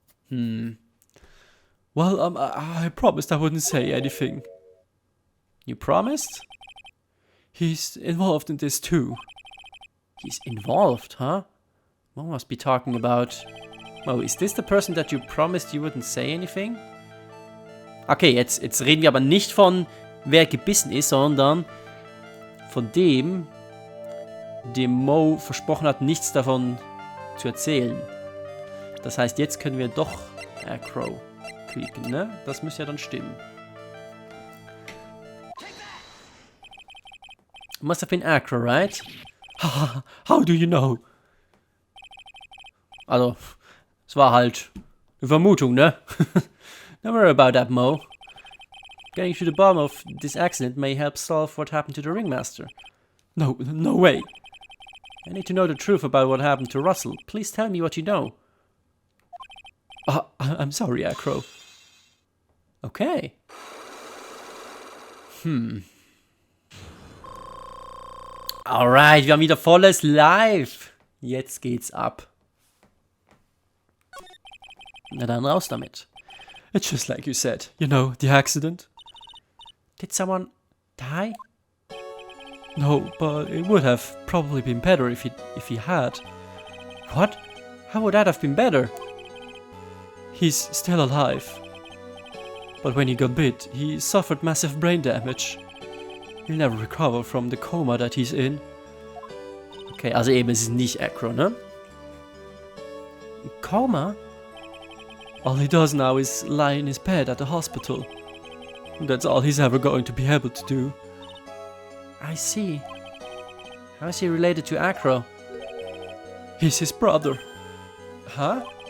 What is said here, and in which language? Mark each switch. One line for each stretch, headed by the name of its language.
English: Well, I promised I wouldn't say anything. You promised? He's involved in this too. He's involved, huh? Mo must be talking about... Mo, is this the person that you promised you wouldn't say anything?
German: Okay, jetzt reden wir aber nicht von, wer gebissen ist, sondern von dem Mo versprochen hat, nichts davon zu erzählen. Das heißt, jetzt können wir doch Acro klicken, ne? Das müsste ja dann stimmen.
English: Must have been Acro, right? How do you know?
German: Also, es war halt eine Vermutung, ne?
English: Don't worry about that, Mo. Getting to the bottom of this accident may help solve what happened to the ringmaster. No way. I need to know the truth about what happened to Russell. Please tell me what you know. I'm sorry, Acro. Okay.
German: Alright, wir haben wieder volles Live. Jetzt geht's ab. Na dann raus damit.
English: It's just like you said. You know, the accident. Did someone die? No, but it would have probably been better if he had. What? How would that have been better? He's still alive. But when he got bit, he suffered massive brain damage. He'll never recover from the coma that he's in.
German: Okay, also eben, es ist nicht Acro, ne?
English: Coma? All he does now is lie in his bed at the hospital. That's all he's ever going to be able to do. I see. How is he related to Acro? He's his brother. Huh?